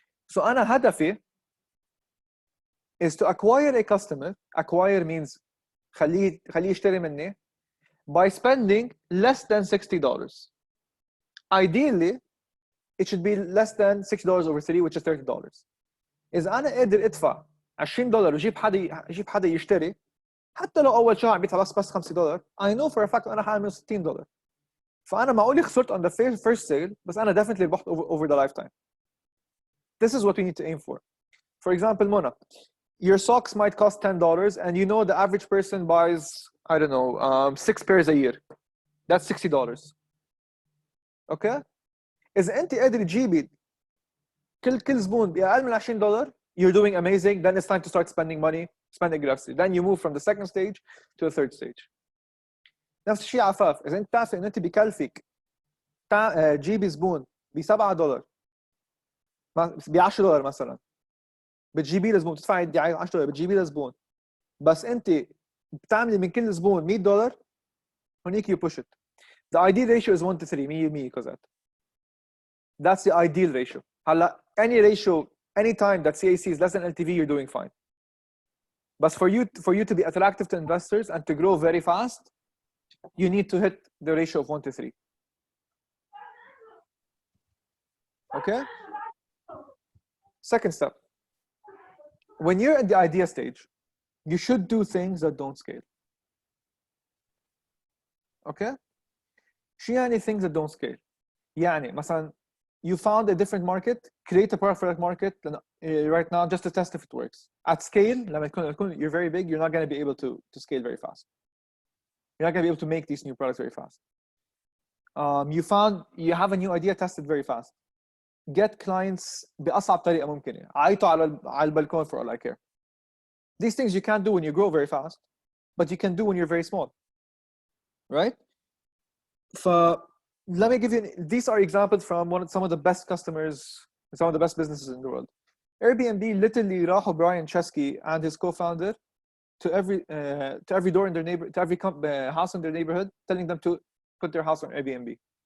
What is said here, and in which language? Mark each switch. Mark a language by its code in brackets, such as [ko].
[en] So [ar] أنا هدفي [en] is to acquire a customer. Acquire means [ar] خليه يشتري مني [en] by spending less than $60. Ideally, it should be less than $6 over 3, which is $30. [ar] إذا أنا قادر أدفع $20 وجيب حدا يشتري حتى لو أول شهر عم بيدفع بس $5 [en] I know for a fact [ar] أنا حاعمل $60. فأنا معقول خسرت [en] on the first sale [ar] بس أنا definitely ربحت [en] over the lifetime. This is what we need to aim for. For example, Mona, your socks might cost $10 and you know the average person buys, I don't know, 6 pairs a year. That's $60. Okay? [ar] إذا أنت قادر تجيبي كل زبون بأقل من $20, [en] you're doing amazing. Then it's time to start spending money, spend aggressively. Then you move from the second stage to the third stage. [ar] نفس الشيء عفاف. إذا أنت تعرف إن أنت بكلفك تجيبي زبون $7 $10 مثلا بتجيبي له زبون تدفعي $10 بتجيبي له زبون بس انت بتعملي من كل زبون $100 هونيك [en] you push it. The ideal ratio is 1 to 3 100 كذا. That's the ideal ratio. هلا any ratio any time that CAC is less than LTV you're doing fine. But for you to be attractive to investors and to grow very fast you need to hit the ratio of 1 to 3. Okay? Second step. When you're at the idea stage, you should do things that don't scale. Okay? [ar] شو يعني [en] things that don't scale؟ يعني مثلا you found a different market, create a product for that market right now just to test if it works. At scale, [ar] لما يكون [en] you're very big, you're not going to be able to scale very fast. You're not going to be able to make these new products very fast. You have a new idea, test it very fast. Get clients [ar] بأصعب طريقة ممكنة. عيطوا على البلكون [en] for all I care. These things you can't do when you grow very fast, but you can do when you're very small. Right? Let me give you, these are examples from some of the best customers, some of the best businesses in the world. Airbnb literally [ar] راحوا [en] Brian Chesky and his co-founder to every door in their neighbor, to every house in their neighborhood, telling them to put their house on Airbnb.